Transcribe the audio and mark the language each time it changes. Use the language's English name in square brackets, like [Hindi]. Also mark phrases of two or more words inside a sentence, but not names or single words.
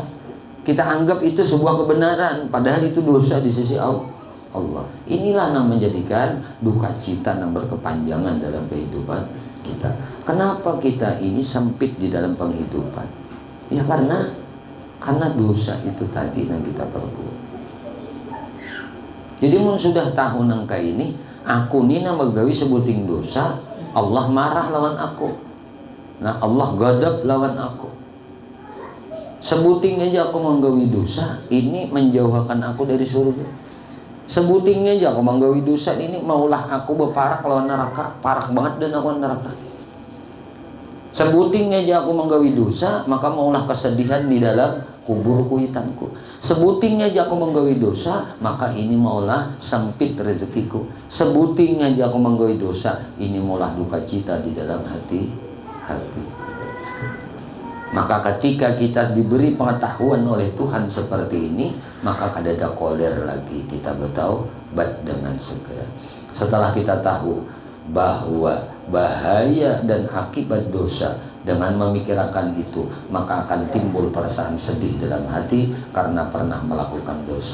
[Indonesian] Kita anggap itu sebuah kebenaran, padahal itu dosa di sisi Allah. Inilah yang menjadikan duka cita yang berkepanjangan dalam kehidupan kita. Kenapa kita ini sempit di dalam penghidupan? Ya karena dosa itu tadi yang kita perbuat. [Banjar] Jadi mun sudah tahu nangka ini, aku ni na magawi sebuting dosa, Allah marah lawan aku. Nah, Allah gadab lawan aku. Sebuting aja aku menggawi dosa, ini menjauhkan aku dari surga. Sebuting aja aku menggawi dosa ini, maulah aku berparak lawan neraka, parak banget dan aku neraka. Sebuting aja aku menggawi dosa, maka maulah kesedihan di dalam kubur kuitanku. Sebutingnya aja aku menggawe dosa, maka ini maulah sempit rezekiku. Sebutingnya aja aku menggawe dosa, ini maulah duka cita di dalam hati. [Indonesian] Maka ketika kita diberi pengetahuan oleh Tuhan seperti ini, maka kadada koler lagi kita bertaubat dengan segera. Setelah kita tahu bahwa bahaya dan akibat dosa, dengan memikirkan itu, maka akan timbul perasaan sedih dalam hati karena pernah melakukan dosa.